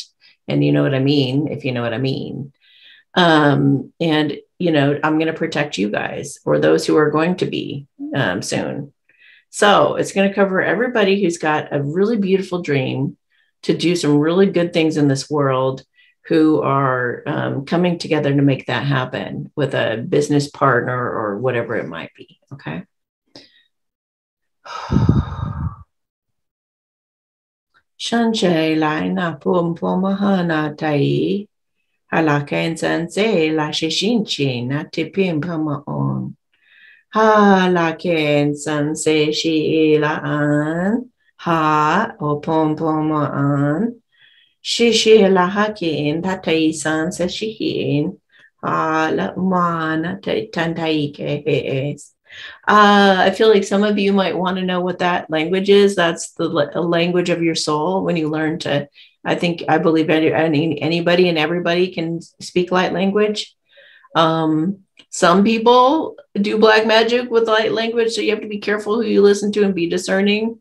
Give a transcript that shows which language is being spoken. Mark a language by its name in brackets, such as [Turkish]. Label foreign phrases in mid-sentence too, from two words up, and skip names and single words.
[English] And you know what I mean, if you know what I mean. And, I'm going to protect you guys or those who are going to be soon. So it's going to cover everybody who's got a really beautiful dream to do some really good things in this world, who are coming together to make that happen with a business partner or whatever it might be. Okay. Shanche lai na pum pomahana tai halaken sense la shishinchi na tipim pamaon halaken sense shi la an ha o pom pomaan Shishi lahakin tatai san seshihin la umana tantaike. I feel like some of you might want to know what that language is. That's the language of your soul. When you learn to, I believe anybody and everybody can speak light language. Some people do black magic with light language, so you have to be careful who you listen to and be discerning.